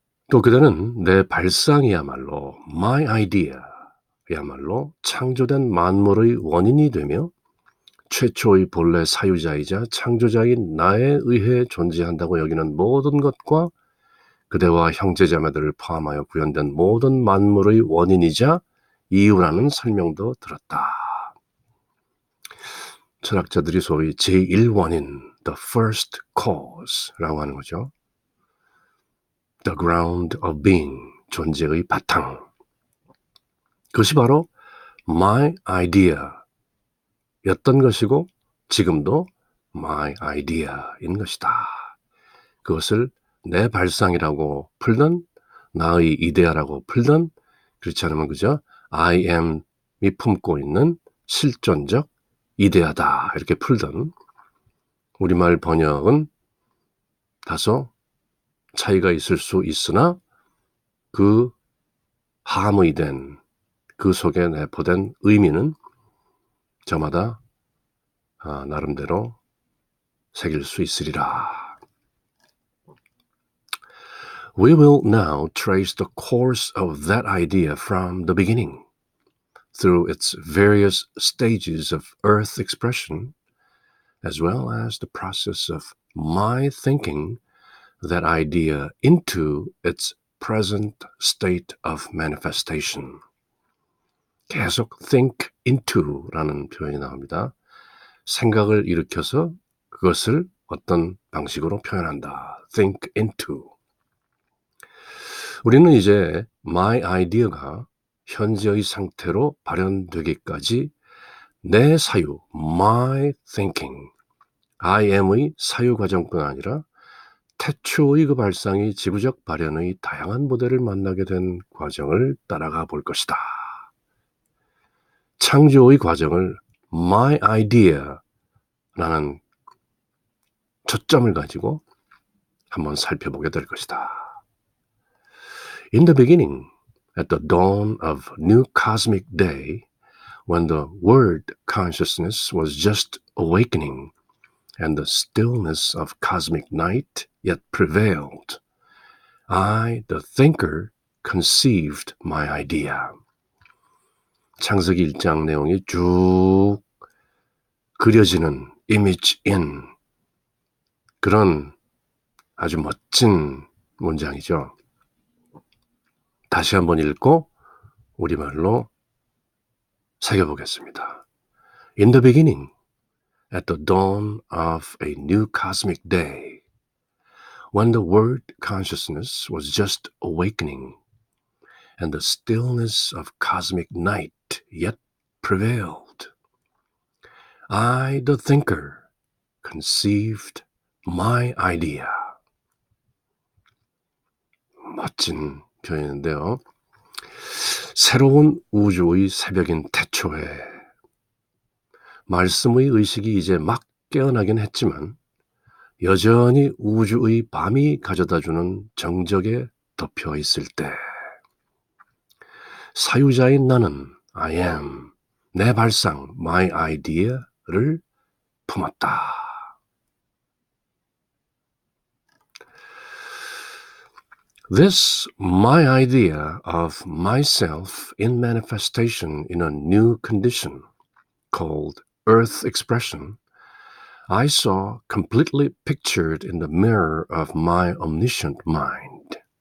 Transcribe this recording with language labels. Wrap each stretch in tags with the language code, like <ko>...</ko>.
<ko>또 그대는 내 발상이야말로 my idea 야말로 창조된 만물의 원인이 되며 최초의 본래 사유자이자 창조자인 나에 의해 존재한다고 여기는 모든 것과 그대와 형제자매들을 포함하여 구현된 모든 만물의 원인이자 이유라는 설명도 들었다. 철학자들이 소위 제1원인,</ko> <en>the first cause</en> <ko>라고 하는 거죠.</ko> <en>The ground of being,</en> <ko>존재의 바탕. 그것이 바로 my idea였던 것이고 지금도 my idea인 것이다. 그것을 내 발상이라고 풀든 나의 이데아라고 풀든 그렇지 않으면 그저 I am이 품고 있는 실존적 이데아다 이렇게 풀든 우리말 번역은 다소 차이가 있을 수 있으나 그 함의된 그 속에 내포된 의미는 저마다 나름대로 새길 수 있으리라.</ko> <en>We will now trace the course of that idea from the beginning, through its various stages of earth expression, as well as the process of my thinking that idea into its present state of manifestation.</en> <ko>계속</ko> <en>think into</en> <ko>라는 표현이 나옵니다. 생각을 일으켜서 그것을 어떤 방식으로 표현한다.</ko> <en>think into.</en> <ko>우리는 이제 my idea가 현재의 상태로 발현되기까지 내 사유,</ko> <en>my thinking,</en> <ko>I am의 사유 과정뿐 아니라 태초의 그 발상이 지구적 발현의 다양한 모델을 만나게 된 과정을 따라가 볼 것이다. 창조의 과정을 my idea라는 초점을 가지고 한번 살펴보게 될 것이다.</ko> <en>In the beginning, at the dawn of new cosmic day, when the word consciousness was just awakening and the stillness of cosmic night yet prevailed, I, the thinker, conceived my idea.</en> <ko>창세기 1장 내용이 쭉 그려지는</ko> <en>image in</en> <ko>그런 아주 멋진 문장이죠. 다시 한번 읽고 우리말로 새겨보겠습니다.</ko> <en>In the beginning, at the dawn of a new cosmic day, when the word consciousness was just awakening and the stillness of cosmic night yet prevailed, I, the thinker, conceived my idea.</en> <ko>멋진 표현인데요. 새로운 우주의 새벽인 태초에 말씀의 의식이 이제 막 깨어나긴 했지만 여전히 우주의 밤이 가져다주는 정적에 덮여 있을 때 사유자인 나는 I am, 내 발상, my idea를 품었다.</ko> <en>This my idea of myself in manifestation in a new condition called earth expression, I saw completely pictured in the mirror of my omniscient mind.</en>